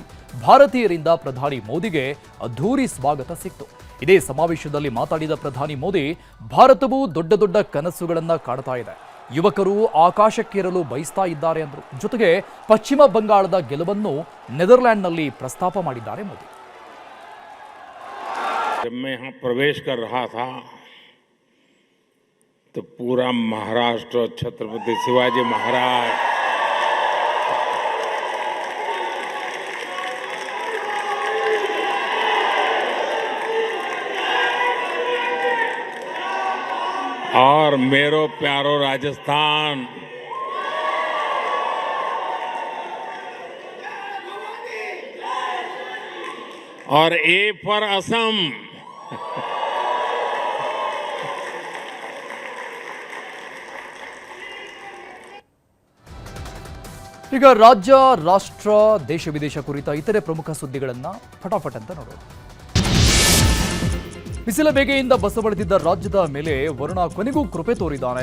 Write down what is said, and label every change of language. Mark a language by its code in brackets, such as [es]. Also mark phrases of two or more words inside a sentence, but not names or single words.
[kn] ಭಾರತೀಯರಿಂದ ಪ್ರಧಾನಿ ಮೋದಿಗೆ ಅದ್ಧೂರಿ ಸ್ವಾಗತ ಸಿಕ್ತು. ಇದೇ ಸಮಾವೇಶದಲ್ಲಿ ಮಾತಾಡಿದ ಪ್ರಧಾನಿ ಮೋದಿ, ಭಾರತವು ದೊಡ್ಡ ದೊಡ್ಡ ಕನಸುಗಳನ್ನ ಕಾಡ್ತಾ ಇದೆ. ಯುವಕರು ಆಕಾಶಕ್ಕೇರಲು ಬಯಸ್ತಾ ಇದ್ದಾರೆ ಅಂದರು. ಜೊತೆಗೆ ಪಶ್ಚಿಮ ಬಂಗಾಳದ ಗೆಲುವನ್ನು ನೆದರ್ಲ್ಯಾಂಡ್ನಲ್ಲಿ ಪ್ರಸ್ತಾಪ ಮಾಡಿದ್ದಾರೆ ಮೋದಿ. [hi] जब मैं यहाँ प्रवेश कर रहा था तो पूरा महाराष्ट्र छत्रपति शिवाजी महाराज और मेरो प्यारो राजस्थान और [en] A for [hi] असम [kn] ಈಗ ರಾಜ್ಯ, ರಾಷ್ಟ್ರ, ದೇಶ ವಿದೇಶ ಕುರಿತ ಇತರೆ ಪ್ರಮುಖ ಸುದ್ದಿಗಳನ್ನು ಫಟಾಫಟ್ ಅಂತ ನೋಡೋಣ. ಬಿಸಿಲ ಬೇಗೆಯಿಂದ ಬಸವಳಿದಿದ್ದ ರಾಜ್ಯದ ಮೇಲೆ ವರುಣ ಕೊನೆಗೂ ಕೃಪೆ ತೋರಿದ್ದಾನೆ.